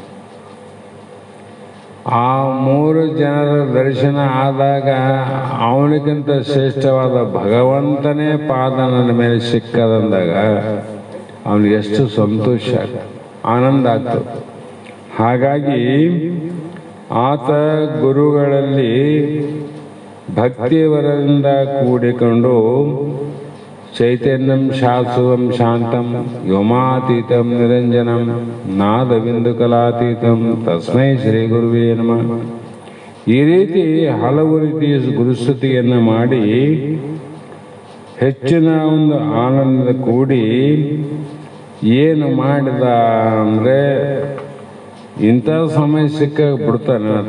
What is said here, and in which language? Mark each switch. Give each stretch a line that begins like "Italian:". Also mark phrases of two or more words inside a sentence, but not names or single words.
Kannada: ಆ 3 ಜನರ ದರ್ಶನ ಆದಾಗ ಅವನಿಗಿಂತ ಶ್ರೇಷ್ಠವಾದ ಭಗವಂತನೇ ಪಾದ ನನ್ನ ಮೇಲೆ ಸಿಕ್ಕದಂದಾಗ ಅವನಿಗೆ ಎಷ್ಟು ಸಂತೋಷ ಆನಂದ ಆಗ್ತದೆ. ಹಾಗಾಗಿ ಆತ ಗುರುಗಳಲ್ಲಿ ಭಕ್ತಿಯವರಿಂದ ಕೂಡಿಕೊಂಡು
Sanskrit: चैतन्यं शाश्वतं शान्तं व्योमातीतं निरञ्जनं नादबिन्दु कलातीतं तस्मै श्री गुरवे नमः
Kannada: ಈ ರೀತಿ ಹಲವು ರೀತಿಯ ಗುರುಸ್ತುತಿಯನ್ನು ಮಾಡಿ ಹೆಚ್ಚಿನ ಒಂದು ಆನಂದ ಕೂಡಿ ಏನು ಮಾಡಿದ ಅಂದರೆ ಇಂಥ ಸಮಯ ಸಿಕ್ಕ ಬಿಡ್ತಾನೆ ಆತ.